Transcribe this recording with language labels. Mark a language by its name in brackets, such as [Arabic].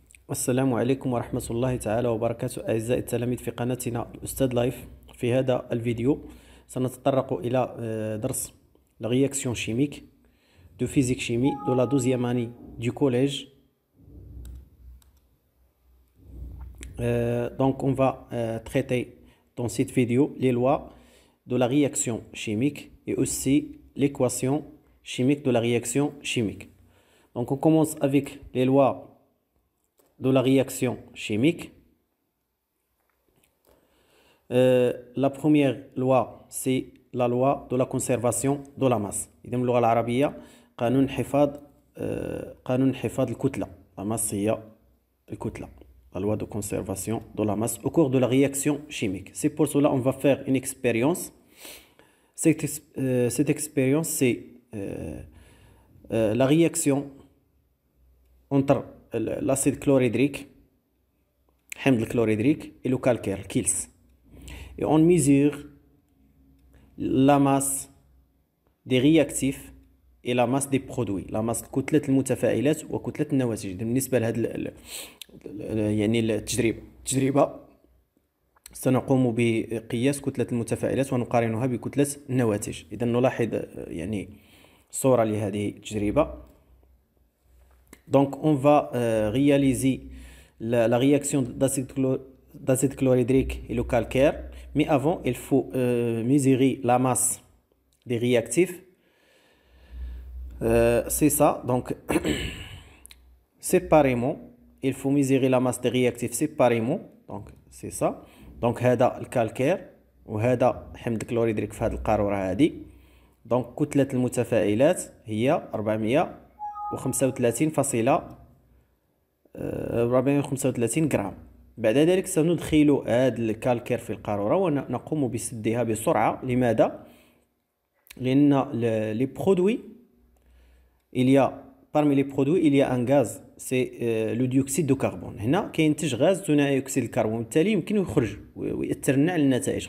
[Arabic] السلام عليكم ورحمة الله تعالى وبركاته أعزائي التلاميذ في قناتنا الأستاذ لايف. في هذا الفيديو سنتطرق إلى درس [French] la réaction chimique de physique chimie de la 12e année du collège. Donc on va traiter dans cette vidéo les lois de la réaction chimique et aussi l'équation chimique de la réaction chimique. Donc on commence avec les lois de la réaction chimique. La première loi c'est la loi de la conservation de la masse. [Arabic] إذا باللغة العربية قانون حفاظ الكتلة. [French] La masse [Arabic] هي الكتلة. [French] La loi de conservation de la masse au cours de la réaction chimique. C'est pour cela on va faire une expérience. Cette expérience c'est la réaction entre l'acide chlorhydrique, [Arabic] حمض الكلوريدريك, [French] et le calcaire, KILS. Et on mesure la masse des réactifs et la masse des produits, la masse [Arabic] كتلة المتفاعلات وكتلة النواتج. بالنسبة لهذا يعني التجربة سنقوم بقياس كتلة المتفاعلات ونقارنها بكتلة النواتج. إذا نلاحظ يعني صورة لهذه التجربة. [French] Donc on va réaliser la réaction d'acide chlorhydrique et le calcaire. Mais avant, il faut mesurer la masse des réactifs. C'est ça. Donc, séparément, il faut mesurer la masse des réactifs séparément. Donc, c'est ça. [Arabic] Donc, هذا الكالكير وهذا حمض الكلوريدريك في هذه القارورة هذه. Donc, كتلة المتفاعلات هي 435 غرام. بعد ذلك سندخل هذا الكالكير في القارورة ونقوم بسدها بسرعة. لماذا؟ لأن [French] les produits, parmi les produits il y a un gaz, c'est le dioxyde de carbone. [Arabic] هنا كينتج غاز ثنائي أكسيد الكربون وبالتالي يمكن يخرج ويأثر لنا على النتائج.